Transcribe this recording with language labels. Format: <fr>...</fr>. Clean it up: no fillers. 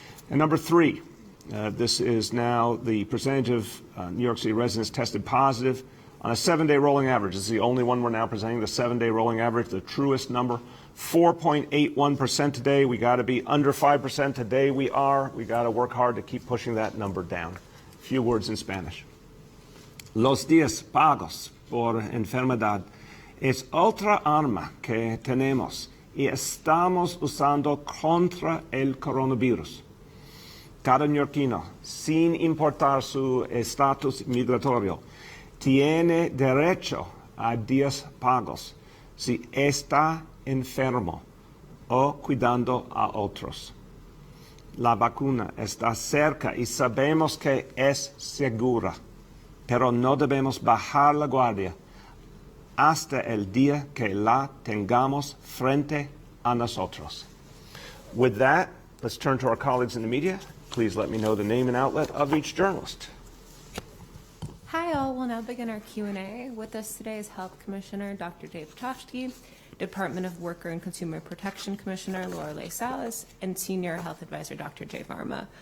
<en>And number three, this is now the percentage of New York City residents tested positive on a 7-day rolling average. This is the only one we're now presenting, the 7-day rolling average, the truest number. 4.81% today. We got to be under 5% today. We got to work hard to keep pushing that number down. A few words in Spanish.</en> <es>Los días pagos por enfermedad es otra arma que tenemos y estamos usando contra el coronavirus. Cada neoyorquino, sin importar su estatus migratorio, tiene derecho a días pagos si está enfermo o cuidando a otros. La vacuna está cerca y sabemos que es segura, pero no debemos bajar la guardia hasta el día que la tengamos frente a nosotros.</es> <en>With that, let's turn to our colleagues in the media. Please let me know the name and outlet of each journalist. Hi all, we'll now begin our Q&A. With us today is Health Commissioner Dr. Dave Toshke, Department of Worker and Consumer Protection Commissioner Lorelei Salus, and Senior Health Advisor Dr. Jay Varma.</en>